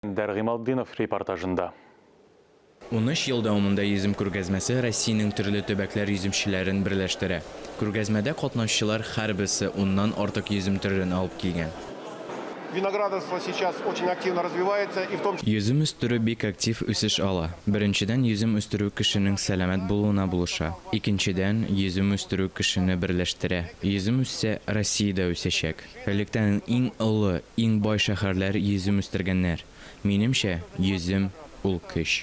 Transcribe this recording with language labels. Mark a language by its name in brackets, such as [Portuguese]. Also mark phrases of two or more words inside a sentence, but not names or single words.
[Tatar] Гыймалтдинов репортажында. 13 ел дәвамында йөзем күргәзмәсе Россиянең төрле төбәкләр йөземчеләрен берләштерә. Күргәзмәдә катнашучылар һәрберсе 10ннан артык йөзем төрен алып килгән. [Russian] Виноградарство сейчас очень активно развивается, и в том числе... [Tatar] Йөзем үстерү бик актив үсеш ала. Беренчедән, йөзем үстерү кешенең сәламәт булуына булыша. Икенчедән, йөзем үстерү кешене берләштерә. Йөзем үссә, Россиядә үсәчәк. Электән иң олы, иң бай шәһәрләр йөзем үстергәннәр. Минемчә, йөзем ул көч.